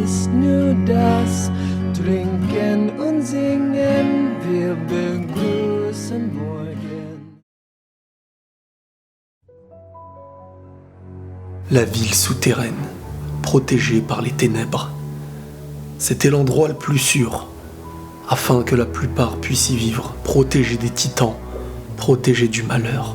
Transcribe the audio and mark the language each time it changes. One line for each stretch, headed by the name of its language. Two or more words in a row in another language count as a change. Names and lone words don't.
German: nur das Trinken und Singen, wir begrüßen morgen.
French: La ville souterraine, protégée par les ténèbres. C'était l'endroit le plus sûr, afin que la plupart puissent y vivre, protégés des titans, protégés du malheur.